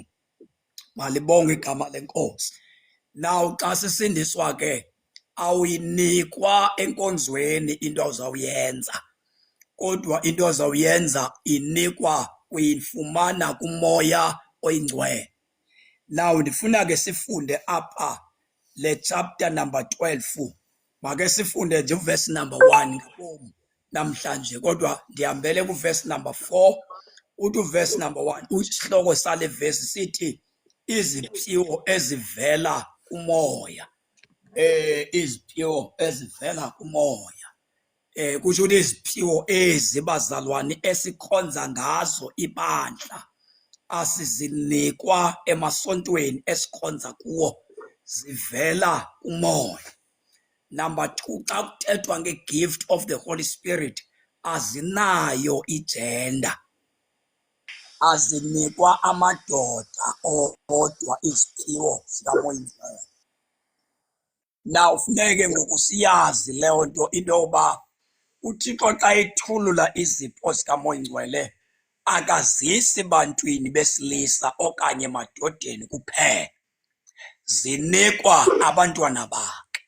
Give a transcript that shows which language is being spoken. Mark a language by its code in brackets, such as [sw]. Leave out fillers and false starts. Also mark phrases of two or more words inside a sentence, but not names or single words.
[xh] Malibonge igama lenkosi. Now xa sisindiswa ke awuyinikwa enkonzweni into ozawuyenza, kodwa into ozawuyenza inikwa, uyifumana kumoya oyingcwele. Now ndifuna ke sifunde apha le [en] chapter number [xh] 12. Make sifunde nje [en] uverse number [xh] 1 ngabomu namhlanje, kodwa ndihambele kuverse number 4. Uthi [en] uverse number [xh] 1, isihloko sale verse sithi iziphiwo ezivela kumoya. Iziphiwo ezivela kumoya. Kusho ukuthi iziphiwo ezi bazalwane esikhonza ngazo ibandla asizinikwa emasontweni esikhonza kuwo, zivela kumoya. Number 2, xa kuthethwa [en] nge-gift of the Holy Spirit, [xh] azinayo igender, azinikwa amadoda odwa iziphiwo zikamoya oyingcwele. Now funeke ngoku siyazi leyo nto, into yoba uThixo xa ethulula izipho zikamoya oyingcwele akazisi bantwini besilisa okanye emadodeni kuphela, zinikwa abantwana bakhe.